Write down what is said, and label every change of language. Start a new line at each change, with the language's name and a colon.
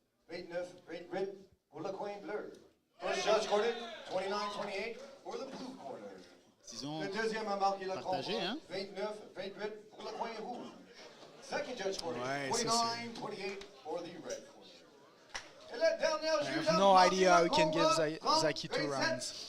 French: 29-28 pour le coin bleu.
English: First judge scored 29-28 for the blue corner.
French: Le deuxième a marqué le combat, 29-28 pour le coin rouge.
English: Second judge scored 29-28 for the red corner.
French: Et le dernier juge
English: I have no idea how we can give Zaki 2 rounds.